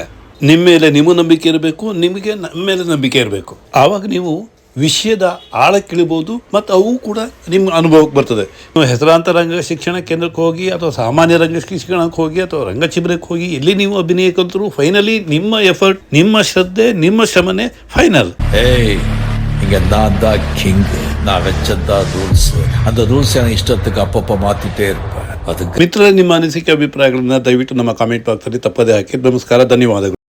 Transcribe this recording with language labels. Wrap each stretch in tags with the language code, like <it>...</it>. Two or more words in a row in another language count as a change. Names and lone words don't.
<kn>ನಿಮ್ಮ ಮೇಲೆ ನಿಮ್ಮ ನಂಬಿಕೆ ಇರಬೇಕು, ನಿಮಗೆ ನಮ್ಮ ಮೇಲೆ ನಂಬಿಕೆ ಇರಬೇಕು. ಆವಾಗ ನೀವು ವಿಷಯದ ಆಳಕ್ಕಿಳಿಬೋದು ಮತ್ತು ಅವು ಕೂಡ ನಿಮ್ಮ ಅನುಭವಕ್ಕೆ ಬರ್ತದೆ. ನೀವು ಹೆಸರಾಂತ ರಂಗ ಶಿಕ್ಷಣ ಕೇಂದ್ರಕ್ಕೆ ಹೋಗಿ ಅಥವಾ ಸಾಮಾನ್ಯ ರಂಗ ಶಿಕ್ಷಣಕ್ಕೆ ಹೋಗಿ ಅಥವಾ ರಂಗಚಿಬ್ರಕ್ಕೆ ಹೋಗಿ ಎಲ್ಲಿ ನೀವು ಅಭಿನಯ ಕಲಿತರು ಫೈನಲಿ ನಿಮ್ಮ ಎಫರ್ಟ್, ನಿಮ್ಮ ಶ್ರದ್ಧೆ, ನಿಮ್ಮ ಶ್ರಮನೇ ಫೈನಲ್.</kn> <ta>ஏய் இங்க நான் தான் கிங், நான் வச்சதான் ரூல்ஸ். அந்த ரூல்ஸ் நான் இஷ்டத்துக்கு அப்பப்போ மாத்திட்டே இருப்பேன். அதுக்கு</ta> <kn>ಮಿತ್ರರೇ, ನಿಮ್ಮ ಅನಿಸಿಕೆ ಅಭಿಪ್ರಾಯಗಳನ್ನ ದಯವಿಟ್ಟು ನಮ್ಮ ಕಾಮೆಂಟ್ ಬಾಕ್ಸಲ್ಲಿ ತಪ್ಪದೇ ಹಾಕಿ. ನಮಸ್ಕಾರ, ಧನ್ಯವಾದಗಳು.</kn>